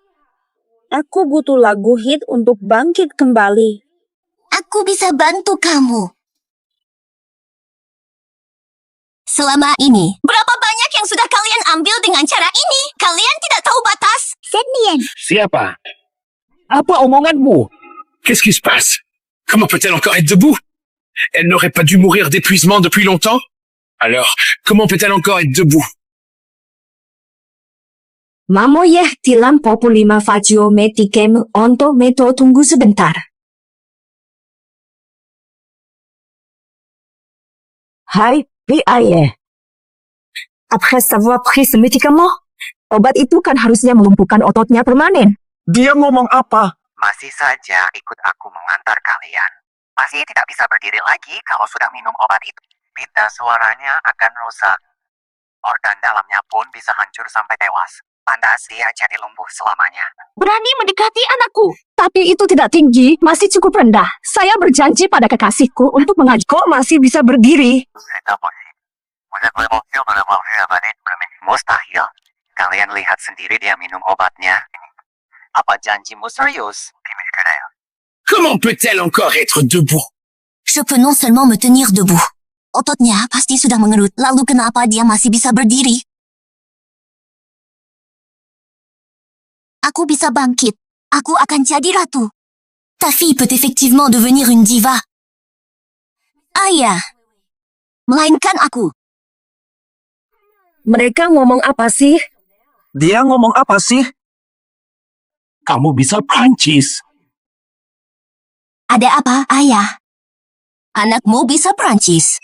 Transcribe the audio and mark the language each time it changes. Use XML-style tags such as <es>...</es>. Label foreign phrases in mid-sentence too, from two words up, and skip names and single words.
<id>Aku butuh lagu hit untuk bangkit kembali. Aku bisa bantu kamu. Selama ini, berapa banyak yang sudah kalian ambil dengan cara ini? Kalian tidak tahu batas. Shen Nian. Siapa? Apa omonganmu?</id> <fr>Qu'est-ce qui se passe? Comment peut-elle encore être debout? Elle n'aurait pas dû mourir d'épuisement depuis longtemps? Alors, comment peut-elle encore être debout? Mamoyeh tilam populima facio metikem onto meto</fr> <id>tunggu sebentar. Hai, Piaye.</id> <fr>Après avoir pris ce médicament,</fr> <id>obat itu kan harusnya melumpuhkan ototnya permanen. Dia ngomong apa? Masih saja ikut aku mengantar kalian. Masih tidak bisa berdiri lagi kalau sudah minum obat itu. Pita suaranya akan rusak. Organ dalamnya pun bisa hancur sampai tewas. Pantas dia jadi lumpuh selamanya. Berani mendekati anakku. Tapi itu tidak tinggi, masih cukup rendah. Saya berjanji pada kekasihku untuk mengajak. Kok masih bisa berdiri? Mustahil. Kalian lihat sendiri dia minum obatnya. Apa janjimu serius?</id> <fr>Comment peut-elle encore être debout? Je peux non seulement me tenir debout.</fr> <id>Ototnya pasti sudah mengerut. Lalu kenapa dia masih bisa berdiri? Aku bisa bangkit. Aku akan jadi ratu.</id> <fr>Ta fille peut effectivement devenir une diva.</fr> <id>Ayah. Melainkan aku. Mereka ngomong apa sih? Dia ngomong apa sih? Kamu bisa Prancis. Ada apa, ayah? Anakmu bisa Prancis.</id>